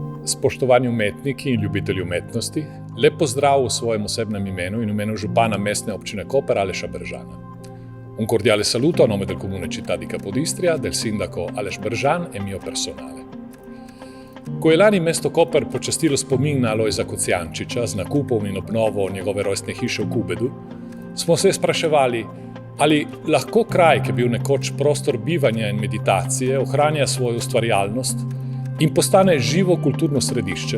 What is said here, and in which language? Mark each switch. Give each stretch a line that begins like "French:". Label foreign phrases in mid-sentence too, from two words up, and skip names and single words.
Slovenian: Spoštovani umetniki in ljubitelji umetnosti, lep pozdrav v svojem osebnem imenu in v imenu župana mestne občine Koper Aleša Bržana.
Italian: Un cordiale saluto a nome del comune città di Capodistria, del sindaco Aleš Bržan e mio personale.
Slovenian: Ko je lani mesto Koper počastilo spomin na Alojza Kocijančiča z nakupom in obnovo njegove rojstne hiše v Kubedu, smo se spraševali, ali lahko kraj, ki je bil nekoč prostor bivanja in meditacije, ohranja svojo ustvarjalnost in postane živo kulturno središče.